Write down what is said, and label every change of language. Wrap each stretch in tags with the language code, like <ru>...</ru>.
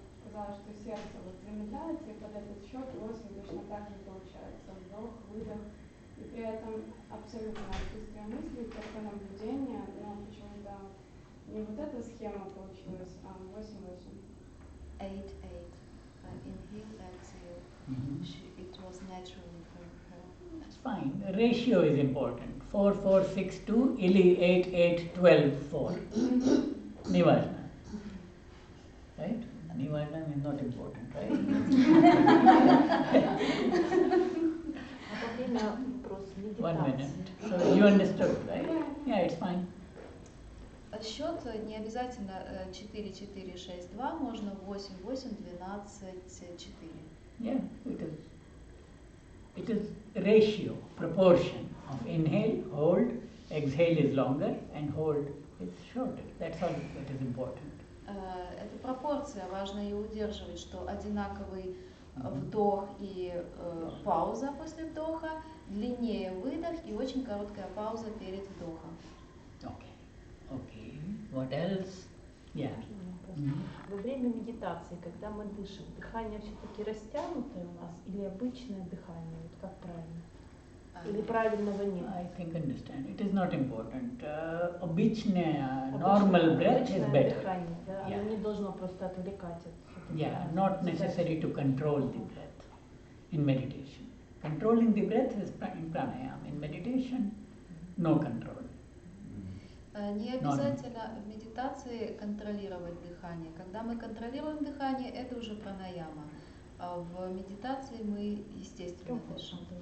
<ru>сказала, что сердце вот замедляется, и под этот счет 8 точно так же получается. Вдох, выдох. И при этом абсолютно отсутствие мыслей, только наблюдение, но почему-то не вот эта схема получилась, а 8-8.</ru> <en>8-8. Inhale, exhale. It was naturally for her. That's fine. The ratio is important. 4-4-6-2 или 8-8-12-4. Nivarna. Right? Nivarna is not important, right? One minute. So you understood, right? Yeah, it's fine.</en> <ru>Счет не обязательно 4-4-6-2, можно 8-8-12-4.</ru> <en>Yeah, it is ratio, proportion of inhale, hold, exhale is longer and hold is shorter. That's all that is important.</en> <ru>Это пропорция, важно ее удерживать, что одинаковый вдох и пауза после вдоха, длиннее выдох и очень короткая пауза перед вдохом.</ru> <en>Okay. What else? Yeah.</en> <ru>Во время медитации, когда мы дышим, дыхание все-таки растянутое у нас или обычное дыхание? Вот как правильно? Или правильного нет?</ru> <en>I think understand. It is not important.</en> <ru>Обычное,</ru> <en>normal breath is better.</en> <ru>Дыхание, да? Оно не должно просто отвлекать от...</ru> <en>Yeah, not necessary to control the breath in meditation. Controlling the breath is in pranayama. In meditation, no control.</en> <ru>Не обязательно в медитации контролировать дыхание. Когда мы контролируем дыхание, это уже пранаяма. А в медитации мы естественно дышим.</ru>